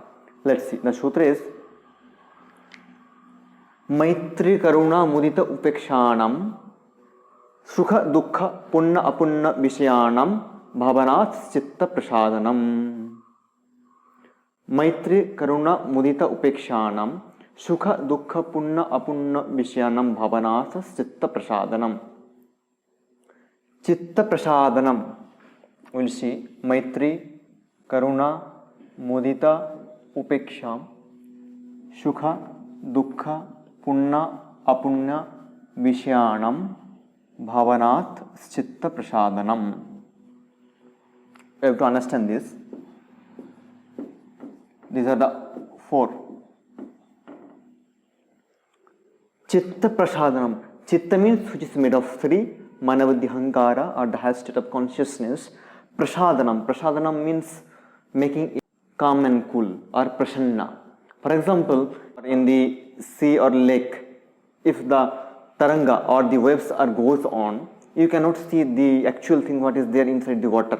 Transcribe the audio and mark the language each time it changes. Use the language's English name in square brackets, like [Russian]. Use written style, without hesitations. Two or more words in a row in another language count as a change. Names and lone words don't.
[English] Let's see. The sutra is [Sanskrit] Maitri Karuna Mudita Upekshanam Sukha Dukha Punna Apunna Vishayanam Bhavanat Chitta Prasadanam. Maitri Karuna Mudita Upekshanam Sukha Dukha Punna Apunna Vishayanam Bhavanat Chitta Prasadanam. Chitta Prasadanam. [English] We'll see [Sanskrit] Maitri, Karuna, Mudita, Upeksham, Sukha, Dukha, Punna, Apunna, Vishayanam, Bhavanat, Chitta Prasadanam. [English] We have to understand this. These are the 4. [Sanskrit] Chitta Prasadanam. [English] Chitta means which is made of 3. [Sanskrit] Manabuddhi Hankara [English] or the highest state of consciousness. [Sanskrit] Prasadanam. [English] Prasadanam means making it calm and cool or prasanna. For example, in the sea or lake, if the taranga or the waves are goes on, you cannot see the actual thing what is there inside the water.